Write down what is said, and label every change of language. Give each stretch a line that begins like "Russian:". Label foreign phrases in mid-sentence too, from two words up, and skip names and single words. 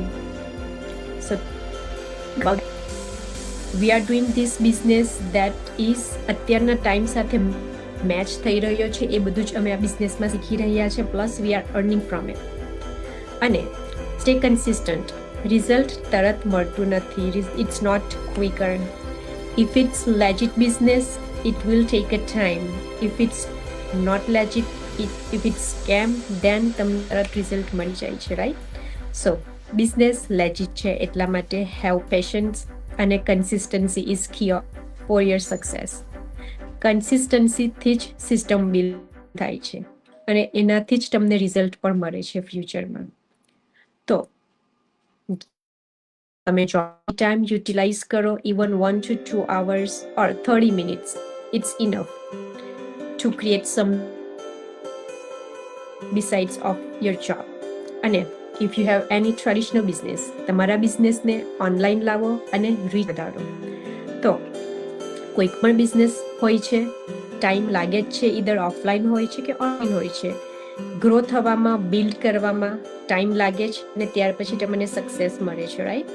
English: So we are doing this business that is
Gujarati: અત્યારના ટાઈમ સાથે મેચ થઈ રહ્યો છે. એ બધું જ અમે આ બિઝનેસમાં શીખી રહ્યા છે,
English: plus we are earning from it.
Gujarati: અને
English: stay consistent.
Gujarati: રિઝલ્ટ તરત મળતું નથી.
English: It's not quicker. If it's legit business, it will take a time. If it's not legit, if it's scam, then
Gujarati: તમને તરત રિઝલ્ટ મળી જાય છે,
English: રાઈટ? So business legit
Gujarati: છે એટલા માટે
English: have patience and consistency is key for your success.
Gujarati: કન્સિસ્ટન્સીથી જ સિસ્ટમ બિલ્ડ થાય છે અને એનાથી જ તમને રિઝલ્ટ પણ મળે છે ફ્યુચરમાં. તો તમે
English: job time
Gujarati: યુટિલાઇઝ કરો,
English: even 1 to 2 hours or 30 minutes. It's enough to create some besides of your job. અને if you have any traditional business,
Gujarati: તમારા બિઝનેસને ઓનલાઈન લાવો અને રીચ વધારો. તો કોઈક પણ બિઝનેસ હોય છે, ટાઈમ લાગે જ છે,
English: either offline
Gujarati: હોય છે કે ઓનલાઈન હોય છે. ગ્રો થવામાં, બિલ્ડ કરવામાં ટાઈમ લાગે છે અને ત્યાર પછી તમને સક્સેસ મળે છે, રાઈટ?